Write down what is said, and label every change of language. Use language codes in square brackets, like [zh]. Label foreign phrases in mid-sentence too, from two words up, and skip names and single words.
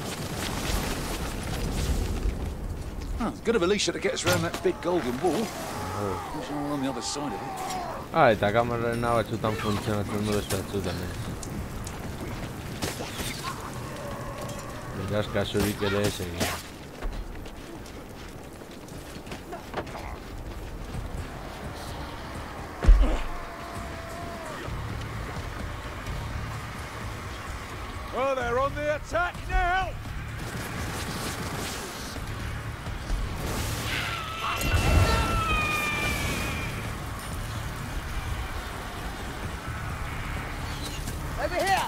[en] Oh, it's good of Alicia to get us around that big golden wall. Who's all on the other side of it? [eu] Ah, eta kamerarena batzutan funtzionatzen du beste batzutan, Beraz, kasurik ere ez egin. [en] Oh, they're on the attack now! Over here!